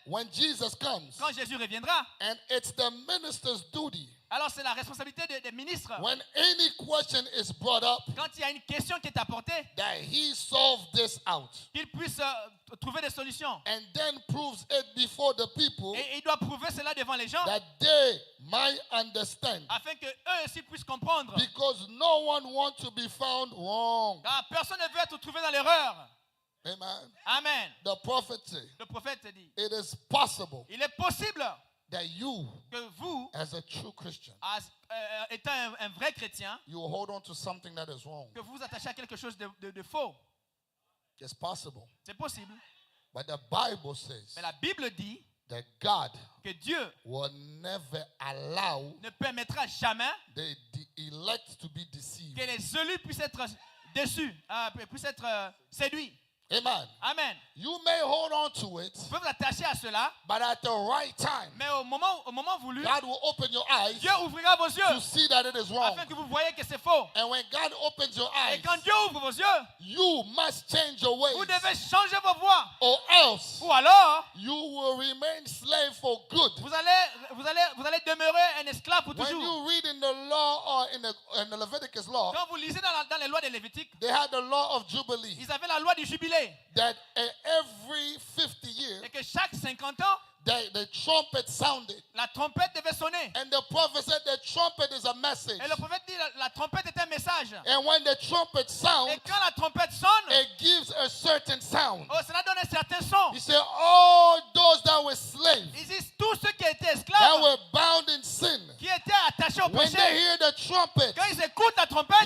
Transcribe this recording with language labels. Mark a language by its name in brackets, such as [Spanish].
[English] when Jesus comes. [French] quand Jésus reviendra, [English] And it's the minister's duty, [French] alors c'est la responsabilité des ministres. [English] when any question is brought up, [French] Quand il y a une question qui est apportée, [English] that he solve this out [French] qu'il puisse trouver des solutions. [English] and then proves it before the people, [French] Et il doit prouver cela devant les gens [English] that they might understand. [French] afin que eux aussi puissent comprendre. [English] Because no one wants to be found wrong. [French] Car personne ne veut être trouvé dans l'erreur. [English] Amen. [French] Amen. [English] The prophet said, [French] Le prophète dit, [English] it is possible [French] il est possible [English] that you, [French] que vous, [English] as a true Christian, [French] étant un vrai chrétien, [English] you will hold on to something that is wrong. [French] que vous vous attachez à quelque chose de faux. [English] It's possible. [French] C'est possible. [English] But the Bible says [French] Mais la Bible dit [English] that God [French] que Dieu [English] will never allow [French] ne permettra jamais [English] the elect to be deceived. [French] que les élus puissent être déçus, puissent être séduits. [English] Amen. [French] Amen. [English] You may hold on to it, [French] Vous pouvez vous attacher à cela, [English] but at the right time, [French] mais au moment voulu, [English] God will open your eyes [French] Dieu ouvrira vos [English] to [French] yeux [English] see that it is wrong. [French] afin que vous voyez que c'est faux. [English] And when God opens your [French] Et [English] eyes, [French] quand Dieu ouvre vos yeux, [English] you must change your ways, [French] vous devez changer vos voies. [English] or else [French] Ou alors, [English] you will remain slave for good. [French] vous allez demeurer un esclave pour [English] When [French] toujours. [English] you read in the law or in the Leviticus law, [French] Quand vous lisez dans les lois de Lévitique, [English] they had the law of Jubilee, [French] ils avaient la loi du jubilé. [English] that every 50 years, [French] Et que chaque 50 ans, [English] the trumpet sounded. [French] la trompette devait sonner. [English] And the prophet said the trumpet is a message. [French] Et le prophète dit la trompette est un message. [English] And when the trumpet sounds, [French] Et quand la trompette sonne, [English] it gives a certain sound. [French] oh, cela donne un certain son. [English] He said, all those that were slaves, [French] Ils disent tous ceux qui étaient [English] that [French] esclaves, [English] were bound in sin, [French] qui étaient attachés au [English] when they [French] péché, [English] hear the trumpet, [French] quand ils écoutent la trompette,